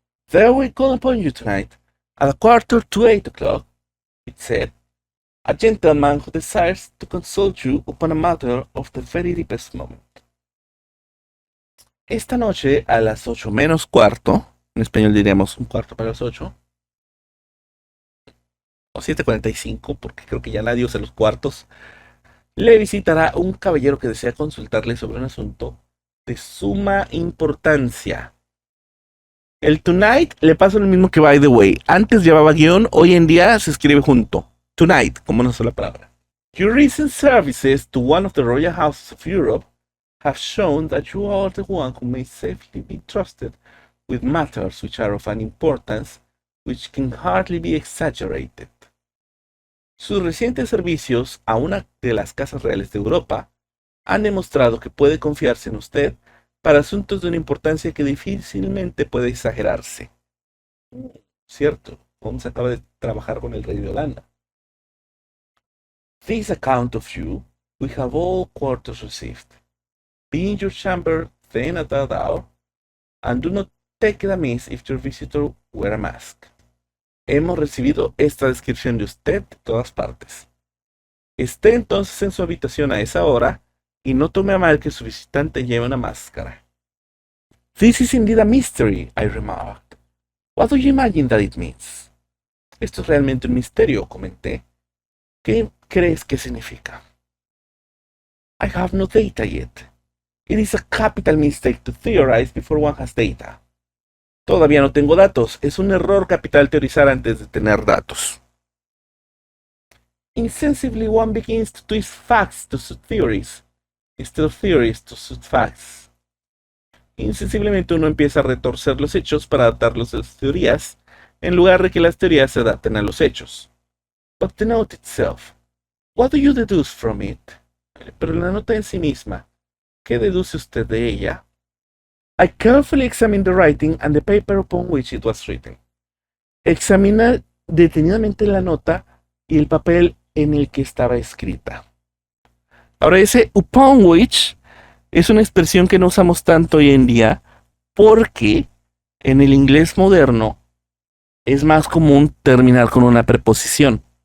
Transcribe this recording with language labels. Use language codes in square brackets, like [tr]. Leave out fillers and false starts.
[en] There we call upon you tonight at 7:45, it said. A gentleman who desires to consult you upon a matter of the very deepest moment. [es] Esta noche a las 8 menos cuarto, en español diríamos un cuarto para las 8, o 7:45, porque creo que ya nadie usa los cuartos, le visitará un caballero que desea consultarle sobre un asunto de suma importancia. El tonight le pasa lo mismo que [en] by the way. [es] Antes llevaba guión, hoy en día se escribe junto. Tonight, como una sola palabra. [en] Your recent services to one of the royal houses of Europe have shown that you are the one who may safely be trusted with matters which are of an importance which can hardly be exaggerated. [es] Sus recientes servicios a una de las casas reales de Europa han demostrado que puede confiarse en usted para asuntos de una importancia que difícilmente puede exagerarse. Cierto, Holmes acaba de trabajar con el rey de Holanda. [en] This account of you we have all quarters received. Be in your chamber then at that hour, and do not take it amiss if your visitor wear a mask. [es] Hemos recibido esta descripción de usted de todas partes. Esté entonces en su habitación a esa hora y no tome a mal que su visitante lleve una máscara. [en] This is indeed a mystery, I remarked. What do you imagine that it means? [es] Esto es realmente un misterio, comenté. ¿Qué crees que significa? [en] I have no data yet. It is a capital mistake to theorize before one has data. [es] Todavía no tengo datos. Es un error capital teorizar antes de tener datos. [en] Insensibly one begins to twist facts to suit theories, instead of theories to suit facts. [es] Insensiblemente uno empieza a retorcer los hechos para adaptarlos a las teorías, en lugar de que las teorías se adapten a los hechos. [en] But the note itself, what do you deduce from it? [es] Pero la nota en sí misma, ¿qué deduce usted de ella? [en] I carefully examined the writing and the paper upon which it was written. [es] Examina detenidamente la nota y el papel en el que estaba escrita. Ahora ese [en] upon which [es] es una expresión que no usamos tanto hoy en día porque En el inglés moderno es más común terminar con una preposición.